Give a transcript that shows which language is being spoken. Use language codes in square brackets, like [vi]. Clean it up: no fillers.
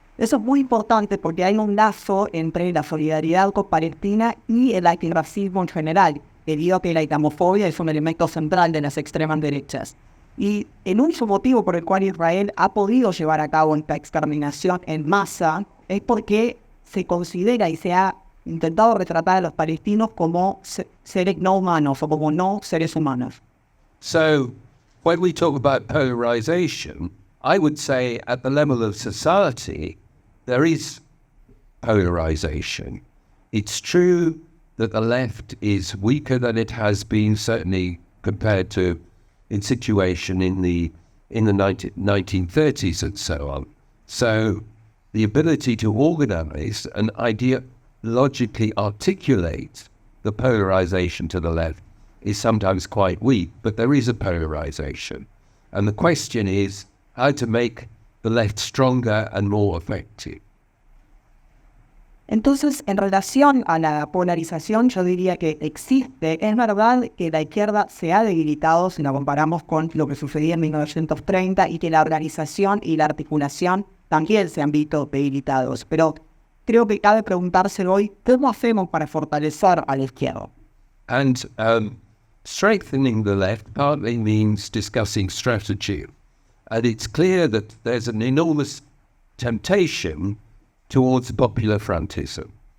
[es] Eso es muy importante porque hay un lazo entre la solidaridad con Palestina y el antirracismo en general, debido a que la islamofobia es un elemento central de las extremas derechas. Y el único motivo por el cual Israel ha podido llevar a cabo esta exterminación en masa es porque se considera y se ha intentado retratar a los palestinos como seres no humanos o como no seres humanos. [en] So, when we talk about polarization, I would say at the level of society, there is polarization. It's true that the left is weaker than it has been, certainly compared to its situation in the 1930s and so on. So, the ability to organize and logically articulate the polarization to the left is sometimes quite weak, but there is a polarization. And the question is how to make the left stronger and more effective. [es] Entonces, en relación a la polarización, yo diría que existe. Es verdad que la izquierda se ha debilitado si la comparamos con lo que sucedía en 1930 y que la organización y la articulación también se han visto debilitados. Pero creo que cabe preguntarse hoy, ¿cómo hacemos para fortalecer a la izquierda? [en] And strengthening the left partly means discussing strategy. And it's clear that there's an enormous temptation towards popular frontism.